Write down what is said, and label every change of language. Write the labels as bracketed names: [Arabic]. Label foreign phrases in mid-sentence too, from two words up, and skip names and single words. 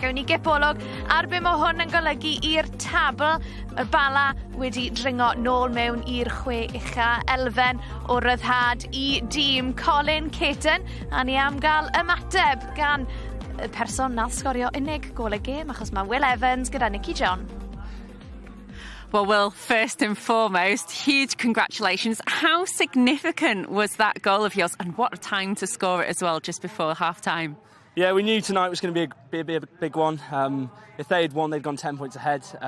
[Welsh] A gawn ni gipolwg ar be mae hwn yn golygu i'r tabl. Y Bala wedi dringo nôl mewn i'r 6 ucha elfen o ryddhad i dîm Colin Caton, a ni am gael ymateb gan y person nath sgorio unig gol y gêm, achos mae Will Evans gyda Nicky John. [English] Well, Will, first and foremost, huge congratulations. How significant was that goal of yours, and what a time to score it as well, just before half-time? Yeah, we knew tonight was going to be a big one. If they had won, they'd gone 10 points ahead.